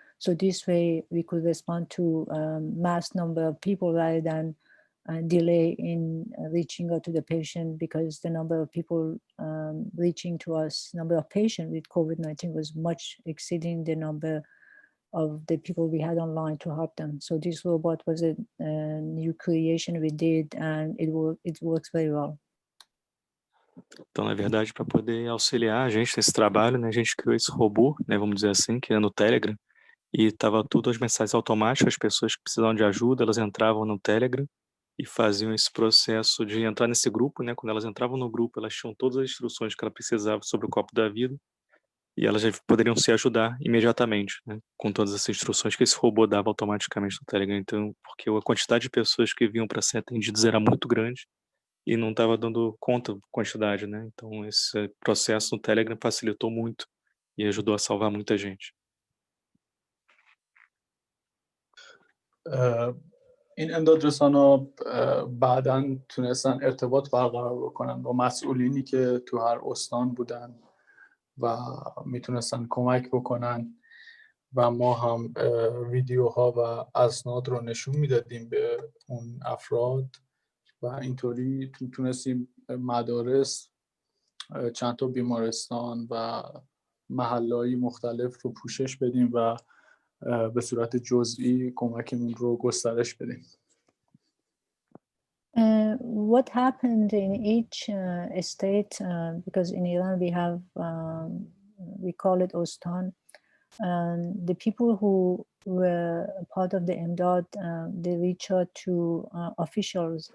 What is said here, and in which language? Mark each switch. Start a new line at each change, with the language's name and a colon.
English: So this way we could respond to mass number of people rather than delay in reaching out to the patient, because the number of people reaching to us, number of patients with COVID-19 was much exceeding the number of the people we had online to help them. So this robot was a new creation we did, and it works very well.
Portuguese: Então, na verdade, para poder auxiliar a gente nesse trabalho, né, a gente criou esse robô, né, vamos dizer assim, que é no Telegram, e estava tudo as mensagens automáticas, as pessoas que precisavam de ajuda, elas entravam no Telegram e faziam esse processo de entrar nesse grupo, né? Quando elas entravam no grupo, elas tinham todas as instruções que ela precisava sobre o copo da vida e elas já poderiam se ajudar imediatamente, né? Com todas essas instruções que esse robô dava automaticamente no Telegram. Então, porque a quantidade de pessoas que vinham para ser atendidas era muito grande e não estava dando conta da quantidade, né? Então, esse processo no Telegram facilitou muito e ajudou a salvar muita gente.
Persian: این امدادرسانا بعداً تونستن ارتباط برقرار بکنن با مسئولینی که تو هر استان بودن و میتونستن کمک بکنن و ما هم ویدیوها و اسناد رو نشون میدادیم به اون افراد و اینطوری تونستیم مدارس، چند تا بیمارستان و محله‌های مختلف رو پوشش بدیم و به صورت جزئی کمکمون رو گسترش بدیم.
English: What happened in each state, because in Iran we have, we call it Ostan, the people who were part of the Imdad, they reach out to officials.